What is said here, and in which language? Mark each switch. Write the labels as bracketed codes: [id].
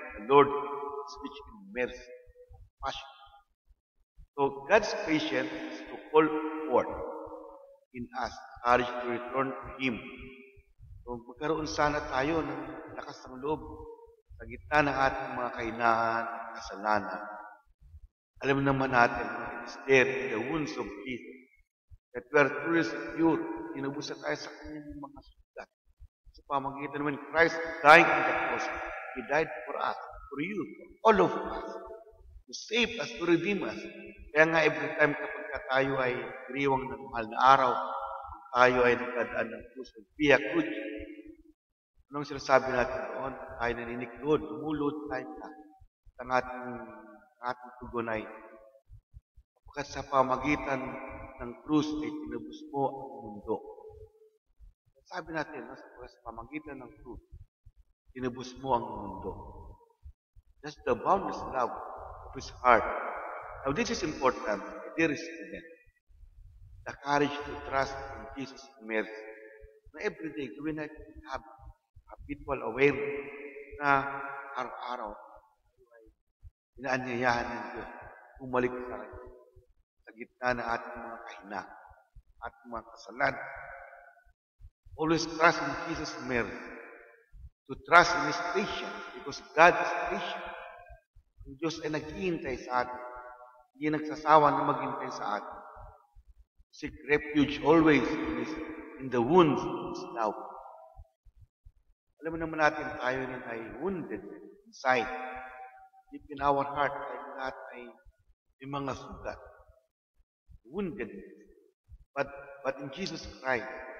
[en] The Lord is rich in mercy, compassion. So God's patience is to call forth in us courage to return to Him. [tl] So magkaroon sana tayo ng lakas ng loob sa gitna ng ating mga kahinaan at kasalanan. Alam naman natin, [en] it is there in the wounds of Jesus that we are truly secure. [tl] Tinubusan tayo sa kanyang mga sugat. Sa pamagitan [en] when Christ died on the cross, He died for us, for you, for all of us, to save us, to redeem us. [tl] Kaya nga [en] every time [tl] kapag tayo ay griwang ng mahal na araw, tayo ay nagdadaan ng krus, Via Cruz. Anong sinasabi natin doon? Tayo naniniklod, tumulod tayo na. Ang ating tugon ay kapag sa pamagitan ng krus ay tinubos mo ang mundo. Sabi natin, sa pamagitan ng krus, tinubos mo ang mundo. [en] That's the boundless love of His heart. Now this is important, dear student. The courage to trust in Jesus' mercy. [tl] Na [en] every day, [tl] gawin natin [en] habitual awareness [tl] na araw-araw ay inaanyayahan ng Diyos bumalik sa Kanya sa gitna ng ating mga kahinaan at mga kasalanan. [en] Always trust in Jesus' mercy. To trust in His patience because God is patient. [tl] Ang Diyos ay naghihintay sa atin. Hindi nagsasawa na maghintay sa atin. [en] Seek refuge always in the wounds of His love. [tl] Alam mo naman natin, tayo rin ay [en] wounded inside. Deep in our heart, [tl] tayo lahat ay may mga sugat. [en] Wounded. But in Jesus Christ,